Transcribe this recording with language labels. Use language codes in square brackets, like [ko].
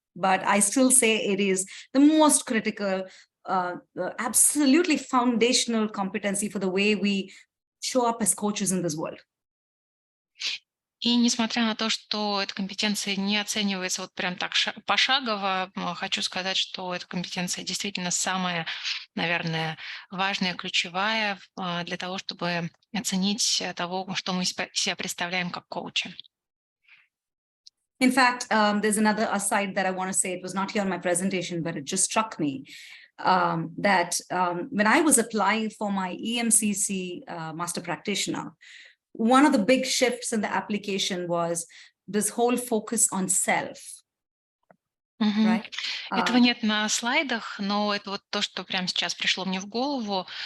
[en] But I still say it is the most critical, absolutely foundational competency for the way we show up as coaches in this world. [ru] И несмотря на то, что эта компетенция не оценивается вот прям так пошагово, хочу сказать, что эта компетенция действительно самая, наверное, важная, ключевая для того, чтобы оценить того, что мы себя представляем как коучи. [en] In fact, there's another aside that I want to say. It was not here on my presentation, but it just struck me that when I was applying for my EMCC Master Practitioner, one of the big shifts in the application was this whole focus on self. Right? [ru] Этого нет на слайдах, но это вот то, что прямо сейчас пришло мне в голову.